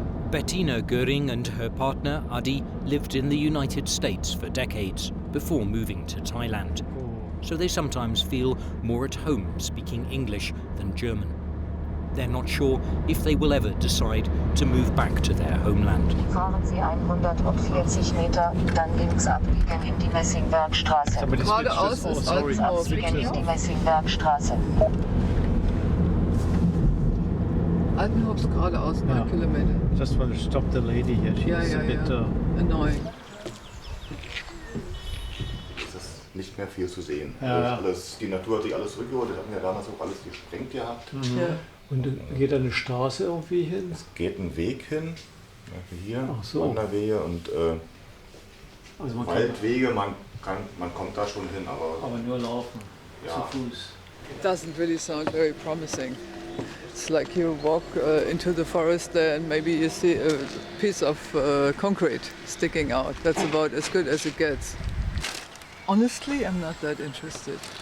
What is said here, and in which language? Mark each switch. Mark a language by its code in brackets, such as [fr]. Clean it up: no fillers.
[en] Bettina Goering and her partner Idi lived in the United States for decades before moving to Thailand, so they sometimes feel more at home speaking English than German. They're not sure if they will ever decide to move back to their homeland. [de] Fahren Sie 140 Meter, dann links abbiegen in die Messingbergstraße. Geradeaus ist Altenhof. Abbiegen in die Messingbergstraße. Altenhof's geradeaus, 9 Kilometer. [en] Just want to stop the lady here. She's a bit annoying. [de] Es ist nicht mehr viel zu sehen. Ja. Die Natur hat sich alles zurückgeholt. Das hatten ja damals auch alles gesprengt gehabt. Mhm. Ja. Und geht da eine Straße irgendwie hin? Es geht ein Weg hin. Hier, Wanderwege und also man Waldwege. Man kommt da schon hin, aber nur laufen, ja. zu Fuß. [en] It doesn't really sound very promising. It's like you walk into the forest there and maybe you see a piece of concrete sticking out. That's about as good as it gets. Honestly, I'm not that interested.